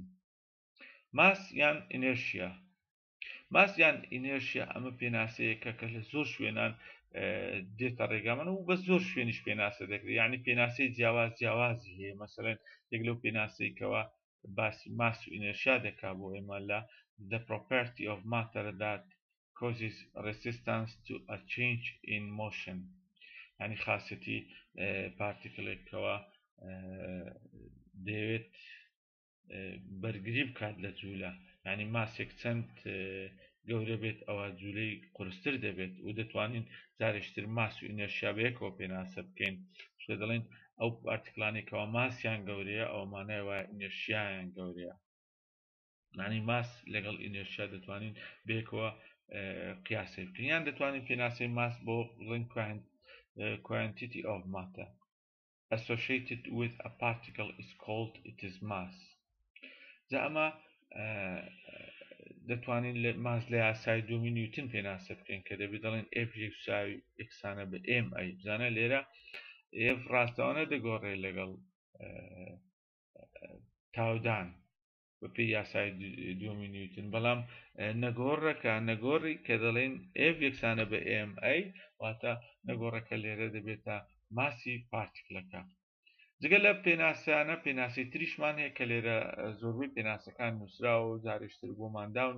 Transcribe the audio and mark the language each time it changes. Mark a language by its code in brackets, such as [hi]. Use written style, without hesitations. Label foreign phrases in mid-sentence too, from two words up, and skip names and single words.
[ckb] ماس یان ئینێرشیا. ماس یان ئینێرشیا ئەمە پێناسەیەکە کە لە زۆر شوێنان دێتە ڕێگامەنە و بە زۆر شوێنیش پێناسە دەکرێت، یعنی پێناسەی جیاوازی هەیە. مەسەڵەن یەک لەو پێناسەیەکەوە باسی ماس و ئینێرشیا دەکا بۆ ئێمە لە [en] the property of matter that causes resistance to a change in motion، [ckb] یعنی خاصەتی پارتیکلێکەوە دەوێت بەرگری بکات لە جوولە ینی ماسێک چەند گەورە بێت ئەوە جوولەی قورستر دەبێت و دەتوانین جارێشتر ماس و ئینەرشیا بەیەکەوە پێناسە بکەین شتە دەڵێن ئەو پارتیکلانێکەوە ماسیان گەورەیە ئەومانایەوە ئینەرشیایان گەورەیە معنی ماس لەگەڵ ئینەرشیا دەتوانین بەیەکەوە قیاسی بکەین یان دەتوانین پێناسەی ماس بۆ بڵێن [en] quantity of matter associated with a particle is called its mass. [ckb] جا ئەمە دەتوانین لە ماس لە یاسای دووەمی نیوتن پێناسە بکەین کە دەبێت دەڵێن F یەکسانە بە ma بزانە لێرە F ڕاستەوانە دەگۆڕێ لەگەڵ تاودان بەپێی یاسای دووەمی نیوتن بەڵام نەگۆڕەکە نەگۆڕی کە دەڵێن F یەکسانە بە ma واتە نەگۆڕەکە لێرە دەبێتە ماسی پارتیکلەکە جگە لە پێناسیانە پێناسی تریشمان هەیە کە لێرە زۆربەی پێناسەکان نووسراوە و جارێشتر بۆمان